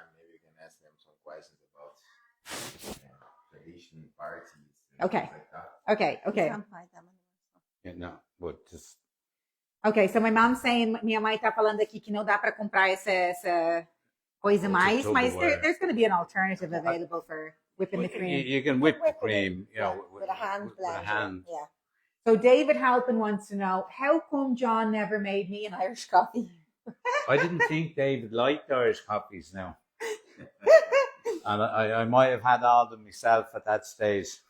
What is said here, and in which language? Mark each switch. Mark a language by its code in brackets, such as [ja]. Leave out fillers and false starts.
[en] Maybe you can ask them some questions about tradition, parties. Okay. Like that. Okay. Can't buy them. Yeah, no, but just Okay, so my mom's saying, [pt] minha mãe tá falando aqui que não dá para comprar essa coisa mais, [en] mas there's going to be an alternative available for whipping the cream. you can whip the cream, you know, With a hand with a blender. hand. Yeah. So David Halpin wants to know, how come John never made me an Irish coffee? I didn't think David liked Irish coffees now. And I might have had all of them myself at that stage.